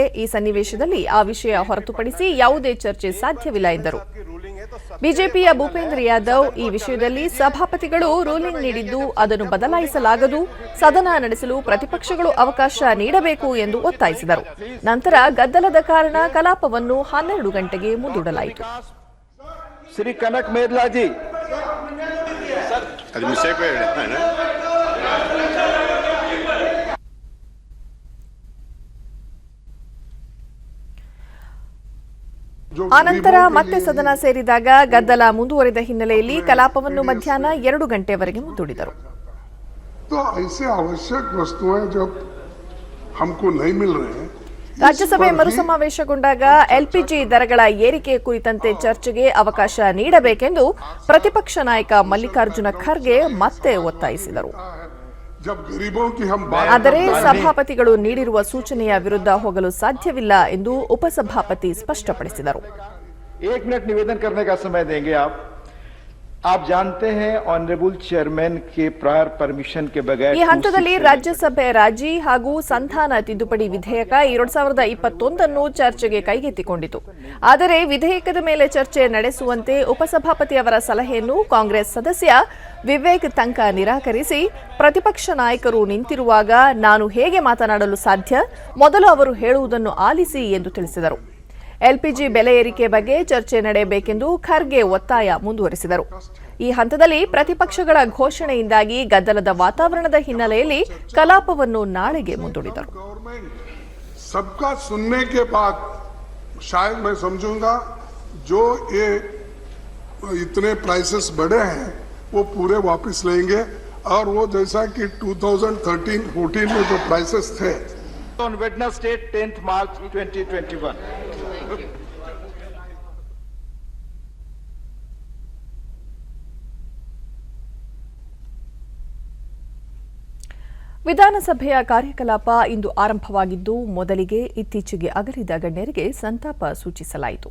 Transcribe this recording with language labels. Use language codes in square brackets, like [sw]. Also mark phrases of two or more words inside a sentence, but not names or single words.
[kn] ಈ ಸನ್ನಿವೇಶದಲ್ಲಿ ಆ ವಿಷಯ ಹೊರತುಪಡಿಸಿ ಯಾವುದೇ ಚರ್ಚೆ ಸಾಧ್ಯವಿಲ್ಲ ಎಂದರು. ಬಿಜೆಪಿಯ ಭೂಪೇಂದ್ರ ಯಾದವ್ ಈ ವಿಷಯದಲ್ಲಿ ಸಭಾಪತಿಗಳು ರೂಲಿಂಗ್ ನೀಡಿದ್ದು ಅದನ್ನು ಬದಲಾಯಿಸಲಾಗದು, ಸದನ ನಡೆಸಲು ಪ್ರತಿಪಕ್ಷಗಳು ಅವಕಾಶ ನೀಡಬೇಕು ಎಂದು ಒತ್ತಾಯಿಸಿದರು. ನಂತರ ಗದ್ದಲದ ಕಾರಣ ಕಲಾಪವನ್ನು 12 ಗಂಟೆಗೆ ಮುಂದೂಡಲಾಯಿತು. [hi] श्री कनक मेहला जी [kn] ಆನಂತರ ಮತ್ತೆ ಸದನ ಸೇರಿದಾಗ ಗದ್ದಲ ಮುಂದುವರಿದ ಹಿನ್ನೆಲೆಯಲ್ಲಿ ಕಲಾಪವನ್ನು ಮಧ್ಯಾಹ್ನ 2 ಗಂಟೆವರೆಗೆ ಮುಂದೂಡಿದರು. [hi] तो ऐसे आवश्यक वस्तुएं जब हमको नहीं मिल रहे हैं, [kn] ರಾಜ್ಯಸಭೆ ಮರುಸಮಾವೇಶಗೊಂಡಾಗ ಎಲ್ಪಿಜಿ ದರಗಳ ಏರಿಕೆ ಕುರಿತಂತೆ ಚರ್ಚೆಗೆ ಅವಕಾಶ ನೀಡಬೇಕೆಂದು ಪ್ರತಿಪಕ್ಷ ನಾಯಕ ಮಲ್ಲಿಕಾರ್ಜುನ ಖರ್ಗೆ ಮತ್ತೆ ಒತ್ತಾಯಿಸಿದರು. ಆದರೆ ಸಭಾಪತಿಗಳು ನೀಡಿರುವ ಸೂಚನೆಯ ವಿರುದ್ಧ ಹೋಗಲು ಸಾಧ್ಯವಿಲ್ಲ ಎಂದು ಉಪಸಭಾಪತಿ ಸ್ಪಷ್ಟಪಡಿಸಿದರು. [hi] एक मिनट निवेदन करने का समय देंगे आप जानते हैं [en] honourable chairman [hi] के [en] prior permission [hi] के बगैर [kn] ಈ ಹಂತದಲ್ಲಿ ರಾಜ್ಯಸಭೆ ರಾಜಿ ಹಾಗೂ ಸಂಧಾನ ತಿದ್ದುಪಡಿ ವಿಧೇಯಕ 2021 ಚರ್ಚೆಗೆ ಕೈಗೆತ್ತಿಕೊಂಡಿತು. ಆದರೆ ವಿಧೇಯಕದ ಮೇಲೆ ಚರ್ಚೆ ನಡೆಸುವಂತೆ ಉಪಸಭಾಪತಿ ಅವರ ಸಲಹೆಯನ್ನು ಕಾಂಗ್ರೆಸ್ ಸದಸ್ಯ ವಿವೇಕ್ ತಂಕ ನಿರಾಕರಿಸಿ, ಪ್ರತಿಪಕ್ಷ ನಾಯಕರು ನಿಂತಿರುವಾಗ ನಾನು ಹೇಗೆ ಮಾತನಾಡಲು ಸಾಧ್ಯ, ಮೊದಲು ಅವರು ಹೇಳುವುದನ್ನು ಆಲಿಸಿ ಎಂದು ತಿಳಿಸಿದರು. ಎಲ್ಪಿಜಿ ಬೆಲೆ ಏರಿಕೆ ಬಗ್ಗೆ ಚರ್ಚೆ ನಡೆಯಬೇಕೆಂದು ಖರ್ಗೆ ಒತ್ತಾಯ ಮುಂದುವರೆಸಿದರು. ಈ ಹಂತದಲ್ಲಿ ಪ್ರತಿಪಕ್ಷಗಳ ಘೋಷಣೆಯಿಂದಾಗಿ ಗದ್ದಲದ ವಾತಾವರಣದ ಹಿನ್ನೆಲೆಯಲ್ಲಿ ಕಲಾಪವನ್ನು ನಾಳೆಗೆ ಮುಂದೂಡಿದರು. [hi] सबका सुनने के बाद शायद मैं समझूंगा जो ये इतने प्राइसेस बढ़े हैं वो पूरे वापस लेंगे और वो जैसा कि 2013-14 में जो प्राइसेस थे [en] on Wednesday 10th March 2021. [kn] ವಿಧಾನಸಭೆಯ ಕಾರ್ಯಕಲಾಪ ಇಂದು ಆರಂಭವಾಗಿದ್ದು ಮೊದಲಿಗೆ ಇತ್ತೀಚೆಗೆ ಅಗಲಿದ ಗಣ್ಯರಿಗೆ ಸಂತಾಪ ಸೂಚಿಸಲಾಯಿತು.